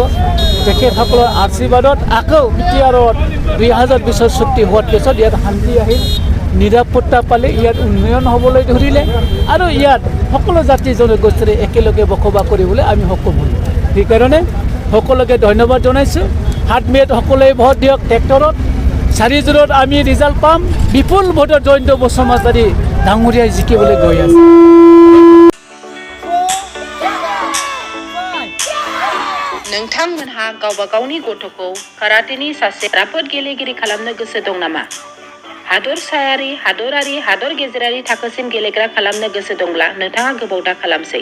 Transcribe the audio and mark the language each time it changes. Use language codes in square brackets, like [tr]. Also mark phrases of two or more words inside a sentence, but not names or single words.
[as] তেখেতসকলৰ আশীৰ্বাদত আকৌ BTRত 2020 চুক্তি হোৱাৰ পিছত ইয়াত শান্তি আহিল, নিৰাপত্তা পালে, ইয়াত উন্নয়ন হ'বলৈ ধৰিলে আৰু ইয়াত সকলো জাতি জনগোষ্ঠীৰে একেলগে বসবাস কৰিবলৈ আমি সক্ষম হ'লোঁ। সেইকাৰণে সকলোকে ধন্যবাদ জনাইছোঁ। 7 মে'ত সকলোৱে ভোট দিয়ক ট্ৰেক্টৰত। 4 জোৰত আমি ৰিজাল্ট পাম, বিপুল ভোটত জয়ন্ত বসুমতাৰী ডাঙৰীয়াই জিকিবলৈ গৈ আছে। [brx] नोंथांमोनहा गावबा गावनि गथ'खौ काराटेनि सासे राफोद गेलेगिरि खालामनो गोसो दं नामा? हादरसायारि, हादरारि, हादर गेजेरारि थाखोसिम गेलेग्रा खालामनो गोसो दंब्ला नोंथाङा गोबाव दा खालामसै।